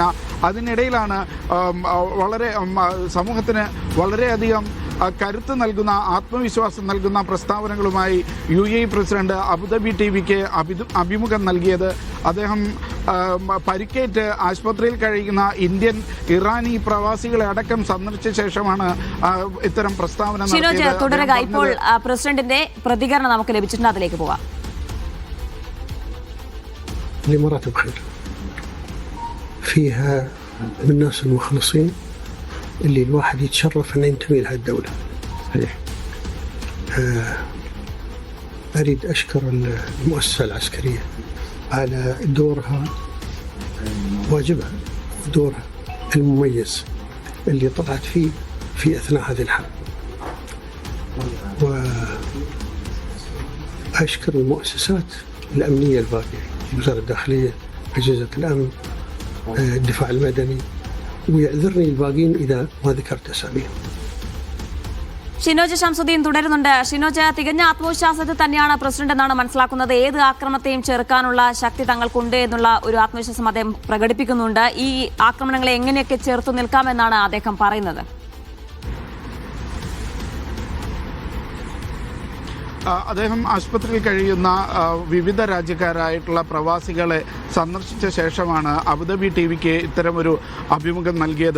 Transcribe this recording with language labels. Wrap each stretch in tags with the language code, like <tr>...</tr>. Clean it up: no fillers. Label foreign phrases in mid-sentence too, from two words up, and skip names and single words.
<ml>അതിനിടയിലാണ് വളരെ സമൂഹത്തിന് വളരെയധികം കരുത്ത് നൽകുന്ന, ആത്മവിശ്വാസം നൽകുന്ന പ്രസ്താവനകളുമായി യുഎഇ പ്രസിഡന്റ് അബുദാബി ടിവിക്ക് അഭിമുഖം നൽകിയത്. അദ്ദേഹം പരിക്കേറ്റ് ആശുപത്രിയിൽ കഴിയുന്ന ഇന്ത്യൻ, ഇറാനി പ്രവാസികളെ അടക്കം സന്ദർശിച്ച ശേഷമാണ് ഇത്തരം പ്രസ്താവന നടത്തിയത്. തുടരുക. ഇപ്പോൾ പ്രസിഡന്റിന്റെ പ്രതികരണം നമുക്ക് ലഭിച്ചിട്ടുണ്ട്, അതിലേക്ക് പോവാം.</ml> <ar>الإمارات بخير، فيها من الناس المخلصين اللي الواحد يتشرف أن ينتمي لهذه الدولة. أريد أشكر المؤسسة العسكرية على دورها، واجبها ودورها المميز اللي طلعت فيه في أثناء هذه الحرب. وأشكر المؤسسات الأمنية الباقية، وزارة الداخلية، أجهزة الأمن، الدفاع المدني، ويعذرني الباقين إذا ما ذكرت أساميهم.</ar> <ml>ഷിനോജ് ഷംസുദ്ദീൻ തുടരുന്നുണ്ട്. ഷിനോജ്, തികഞ്ഞ ആത്മവിശ്വാസത്തിൽ തന്നെയാണ് പ്രസിഡന്റ് എന്നാണ് മനസ്സിലാക്കുന്നത്. ഏത് ആക്രമണത്തെയും ചെറുക്കാനുള്ള ശക്തി തങ്ങൾക്കുണ്ട് എന്നുള്ള ഒരു ആത്മവിശ്വാസം അദ്ദേഹം പ്രകടിപ്പിക്കുന്നുണ്ട്. ഈ ആക്രമണങ്ങളെ എങ്ങനെയൊക്കെ ചെറുത്തു നിൽക്കാമെന്നാണ് അദ്ദേഹം പറയുന്നത്? അദ്ദേഹം ആശുപത്രിയിൽ കഴിയുന്ന വിവിധ രാജ്യക്കാരായിട്ടുള്ള പ്രവാസികളെ സന്ദർശിച്ച ശേഷമാണ് അബുദാബി ടിവിക്ക് ഇത്തരമൊരു അഭിമുഖം നൽകിയത്.</ml>